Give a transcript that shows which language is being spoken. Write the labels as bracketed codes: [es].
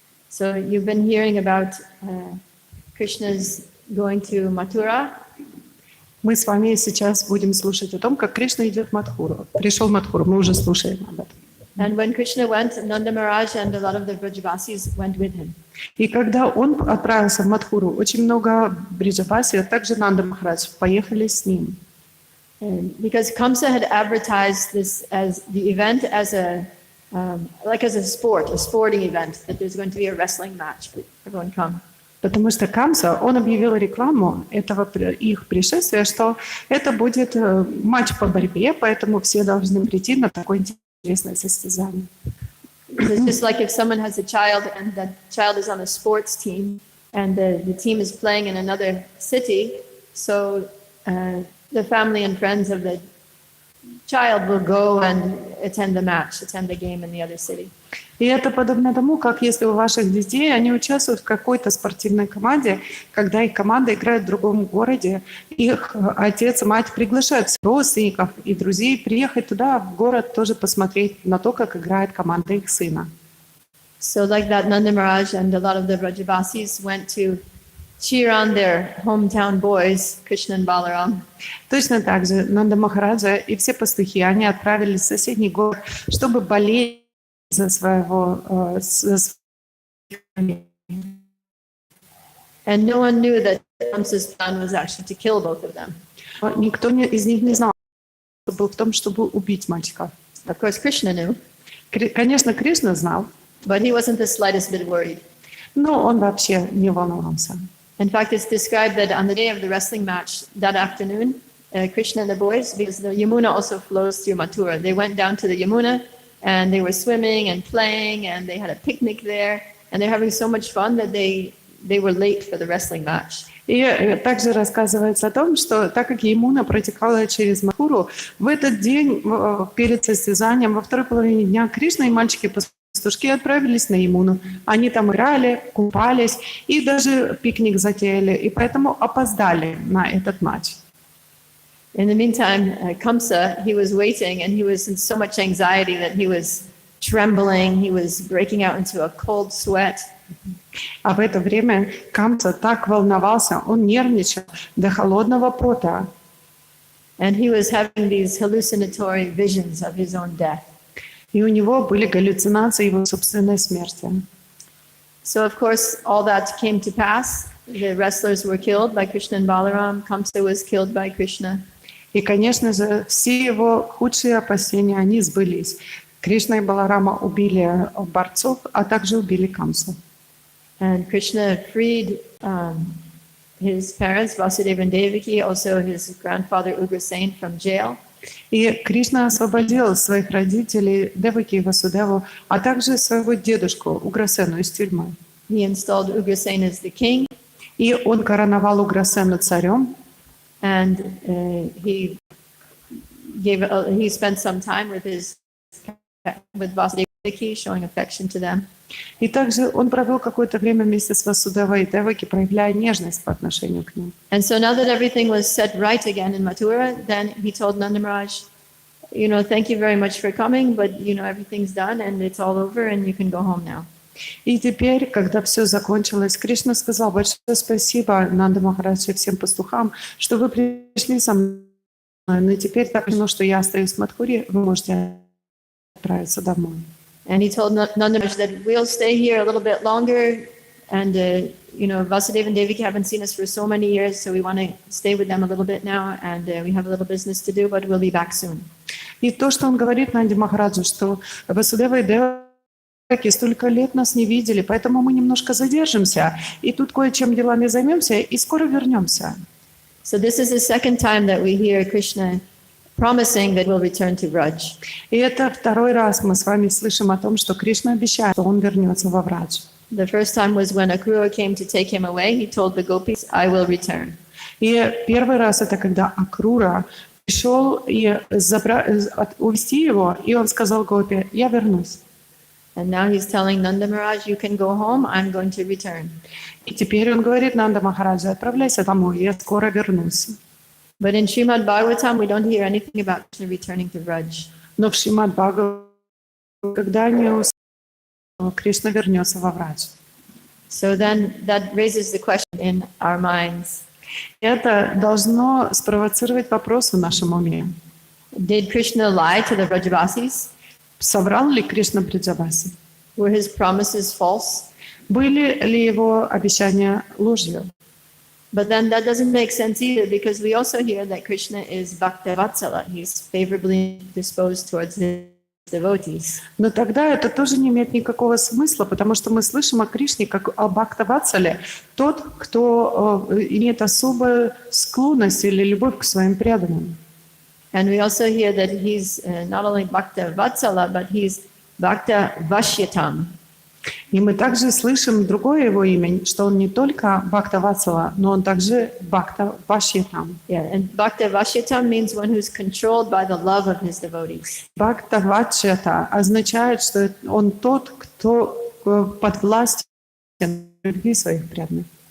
[en] So you've been hearing about Krishna's going to Mathura. [ru] Мы с вами сейчас будем слушать о том, как Кришна идет в Мадхуру. Пришел в Мадхуру, мы уже слушаем об этом. [en] And when Krishna went, Nanda Maharaj and a lot of the Vrajavasis went with him. [ru] И когда он отправился в Мадхуру, очень много бриджаваси, а также Нанда Махарадж поехали с ним. [en] Because Kamsa had advertised this as the event as a like as a sporting event, that there's going to be a wrestling match. Everyone come. [ru] Потому что Камса, он объявил рекламу этого их пришествия, что это будет матч по борьбе, поэтому все должны прийти на такое интересное состязание. [en] It's just like if someone has a child and that child is on a sports team and the team is playing in another city, so the family and friends of the child will go and attend the game in the other city. [ru] И это подобно тому, как если у ваших детей, они участвуют в какой-то спортивной команде, когда их команда играет в другом городе, их отец и мать приглашают родственников и друзей приехать туда, в город, тоже посмотреть на то, как играет команда их сына. [en] So like that, Nanda Maharaj and a lot of the Vrajavasis went to cheer on their hometown boys, Krishna and Balaram. [ru] Точно так же Нанда Махараджа и все пастухи, они отправились в соседний город, чтобы болеть за своего [en] And no one knew that Kamsa's plan was actually to kill both of them. [ru] Никто из них не знал, что был в том, чтобы убить мальчиков. [en] Of course, Krishna knew. [ru] Конечно, Кришна знал, [en] but he wasn't the slightest bit worried. [ru] Но он вообще не волновался. [en] In fact, it's described that on the day of the wrestling match that afternoon, Krishna and the boys, because the Yamuna also flows through Mathura, they went down to the Yamuna and they were swimming and playing and they had a picnic there and they're having so much fun that they were late for the wrestling match. [ru] И также рассказывается о том, что так как Ямуна протекала через Мадхуру, в этот день перед состязанием во второй половине дня Кришна и мальчики-пастушки отправились на Ямуну. Они там играли, купались и даже пикник затеяли, и поэтому опоздали на этот матч. [en] In the meantime, Kamsa, he was waiting and he was in so much anxiety that he was trembling, he was breaking out into a cold sweat. [ru] А в это время Камса так волновался, он нервничал до холодного пота. [en] And he was having these hallucinatory visions of his own death. [ru] И у него были галлюцинации его собственной смерти. [en] So of course all that came to pass. The wrestlers were killed by Krishna and Balaram. Kamsa was killed by Krishna. [ru] И, конечно же, все его худшие опасения, они сбылись. Кришна и Баларама убили борцов, а также убили Камсу. [en] And Krishna freed his parents, Vasudeva and Devaki, also his grandfather Ugrasen from jail. [ru] И Кришна освободил своих родителей, Деваки и Васудеву, а также своего дедушку Уграсену из тюрьмы. [en] He installed Ugrasen as the king. [ru] И он короновал Уграсену царем. [en] And he spent some time with Vasudeva and Devaki, showing affection to them. [ru] И также он провел какое-то время вместе с Васудевой и Деваки, проявляя нежность по отношению к ним. [en] And so now that everything was set right again in Mathura, then he told Nanda Maharaj, thank you very much for coming, but everything's done and it's all over and you can go home now. [ru] И теперь, когда все закончилось, Кришна сказал: большое спасибо Нанда Махарадж и всем пастухам, что вы пришли со мной, но теперь так решено, что я остаюсь в Мадхуре, вы можете отправиться домой. [en] And he told Nanda Maharaj that we'll stay here a little bit longer, and Vasudeva and Devaki haven't seen us for so many years, so we want to stay with them a little bit now, and we have a little business to do, but we'll be back soon. [ru] И то, что он говорит Нанде Махараджу, что Васудева и Деваки столько лет нас не видели, поэтому мы немножко задержимся, и тут кое-чем делами займемся, и скоро вернемся. [en] So this is the second time that we hear Krishna promising that we'll return to Vraj. [ru] И это второй раз мы с вами слышим о том, что Кришна обещает, что он вернется во Врадж. [en] The first time was when Akrura came to take him away. He told the gopis, "I will return." [ru] И первый раз это когда Акрура пришел и увести его, и он сказал Гопи: «Я вернусь». [en] And now he's telling Nanda Maharaj, "You can go home. I'm going to return." [ru] И теперь он говорит Нанда Махараджа: «Отправляйся домой, я скоро вернусь». [en] But in Srimad Bhagavatam, we don't hear anything about Krishna returning to Vraj. [ru] Но в Шримад Бхагаватам когда не Кришна вернется во Врадж. [en] So then that raises the question in our minds. [ru] Это должно спровоцировать вопрос в нашем уме. [en] Did Krishna lie to the Vrajavasis? [ru] Соврал ли Кришна Бриджаваси? [en] Were his promises false? [ru] Были ли его обещания ложью? [en] But then that doesn't make sense either, because we also hear that Krishna is Bhaktavatsala. He's favorably disposed towards his devotees. [ru] Но тогда это тоже не имеет никакого смысла, потому что мы слышим о Кришне как о Бхактаватсале, тот, кто имеет особую склонность или любовь к своим преданным. [en] And we also hear that he's not only Bhaktavatsala, but he's Bhaktavashyatam. [ru] И мы также слышим другое его имя, что он не только Бхактаватсала, но он также Бхактавашьятам. [en] Yeah, and Bhaktavashyatam means one who's controlled by the love of his devotees. [ru] Бхактавачята означает, что он тот, кто подвластен любви своих преданных.